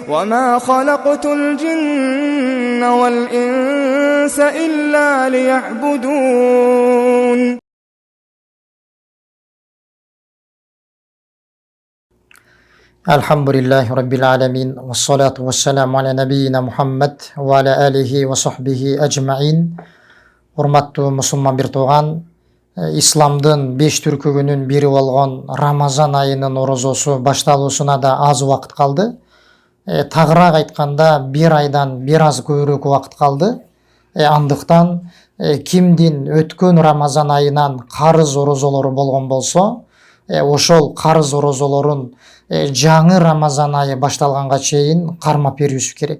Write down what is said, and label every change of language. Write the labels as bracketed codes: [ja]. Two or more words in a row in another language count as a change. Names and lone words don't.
[ar] وما خلقت الجن والإنس إلا ليعبدون. الحمد لله رب العالمين والصلاة والسلام على نبينا محمد وعلى آله وصحبه أجمعين. [ky] Урматтуу мусулман бир тууган, исламдын 5 түркүгүнүн бири болгон Рамазан айынын орозосу башталуусуна да аз убакыт калды. Тагыраак айтканда 1 айдан бир аз көбүрөөк убакыт калды. Андыктан кимдин өткөн Рамазан айынан карыз орозолору болгон болсо, ошол карыз орозолорун жаңы Рамазан айы башталганга чейин кармап берүүсү керек.